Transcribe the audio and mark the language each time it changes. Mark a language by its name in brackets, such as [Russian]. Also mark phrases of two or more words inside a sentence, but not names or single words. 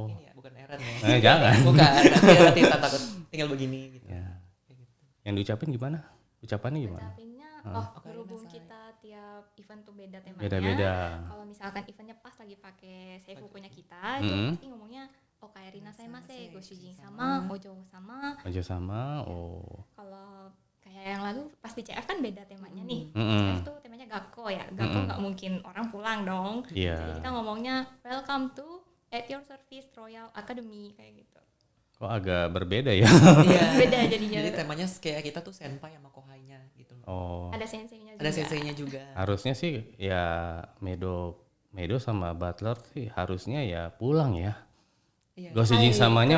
[Indonesian] ini ya, bukan Eren ya. Jangan. Bukan, nanti tak takut tinggal begini gitu. Ya. Kayak gitu. Yang diucapin gimana? Ucapannya gimana? Ucapinnya, berhubung kita tiap event tuh beda temanya. Beda-beda. Kalau misalkan eventnya pas lagi pakai seifu punya kita, itu pasti ngomongnya [Japanese] Okaerina saimase, go shujin sama, ojo sama. [Indonesian] Aja sama. Oh. Kalau kayak yang lalu pas di CF kan beda temanya nih. Mm-mm. CF tuh temanya gakko ya. Gakko nggak mungkin orang pulang dong. Iya. Jadi kita ngomongnya [English] welcome to at your service Royal Academy [Indonesian] kayak gitu. Kok agak berbeda ya? Iya. Beda jadinya. Jadi temanya kayak kita tuh senpai sama kohainya gitu loh. Oh, Ada senseinya juga. Ada senseinya juga. harusnya sih ya Medo sama Butler sih harusnya ya pulang ya. Iya. Gak usah izin samanya